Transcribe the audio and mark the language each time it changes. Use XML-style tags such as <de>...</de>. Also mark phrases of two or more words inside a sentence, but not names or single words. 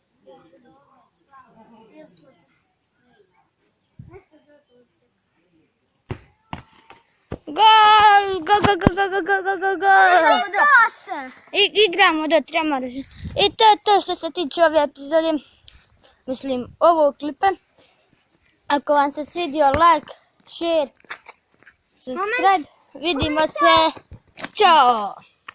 <sr>Gol! Igramo do 3. I to je to što se tiče ove epizode. Mislim, ovog klipa. Ako vam se svidio,</sr> <en>like, share, subscribe.</en> <sr>Vidimo se. Ćao!</sr>